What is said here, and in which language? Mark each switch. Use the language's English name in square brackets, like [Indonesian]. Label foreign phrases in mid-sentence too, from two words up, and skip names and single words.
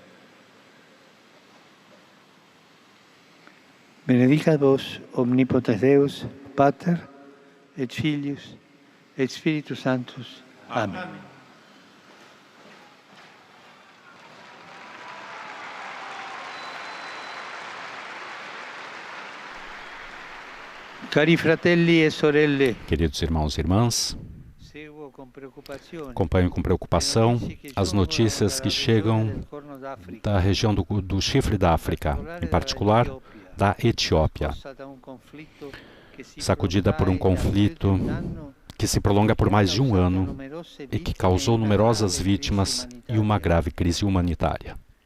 [Latin] Benedicat vos omnipotens Deus, Pater et Filius et Spiritus Sanctus. [Italian] Amen. Cari fratelli e sorelle, [Portuguese] Queridos irmãos e irmãs, acompanho com preocupação as notícias que chegam da região do Chifre da África, em particular da Etiópia, sacudida por um conflito que se prolonga por mais de um ano e que causou numerosas vítimas e uma grave crise humanitária.